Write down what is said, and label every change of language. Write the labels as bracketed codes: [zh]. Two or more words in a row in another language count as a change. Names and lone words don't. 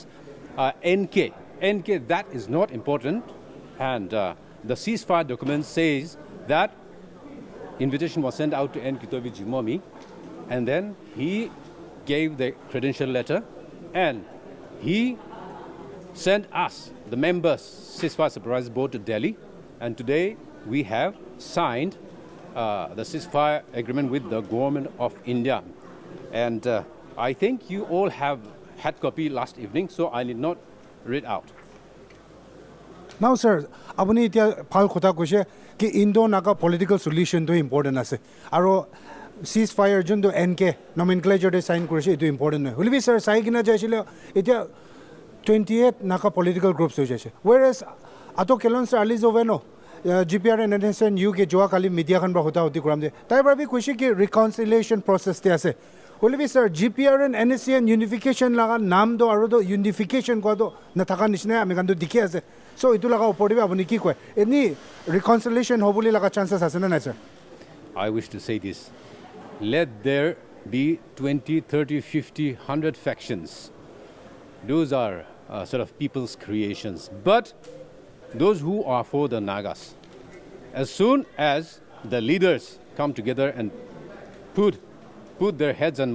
[en] NK, that is not important, and the ceasefire document says that invitation was sent out to KITOVI-LED, and then he gave the credential letter, and he sent us, the members, ceasefire supervisory board, to Delhi, and today we have signed the ceasefire agreement with the government of India. And I think you all have had copy last evening, so I need not read out. Now, sir, [nag] apuni itia phal khota koise ki [en] Indo-Naga political solution [nag] to important ase. Aro ceasefire jun to NK nomenclature de sign korise itu important noi. Holibi sir sai kina jaisile itia 28 [en] Naga political groups [nag] ho jaise. Whereas Ato Kilonsar Alizoveno GPRN and NSCN UK joa kali media khan ba hota hoti kuram de. Tai par bhi kushi ki [en] reconciliation process [nag] te ase. Holibi sir, GPRN NSCN unification laga naam do aro do unification ko do nathaka nishna ami kandu dikhi ase. So itu laga opor dibe apuni ki koy? [en] Any reconciliation [nag] hobuli laga chances ase na sir? [en] I wish to say this. Let there be 20, 30, 50, 100 factions. Those are sort of people's creations. But those who are for the Nagas, as soon as the leaders come together and put their heads and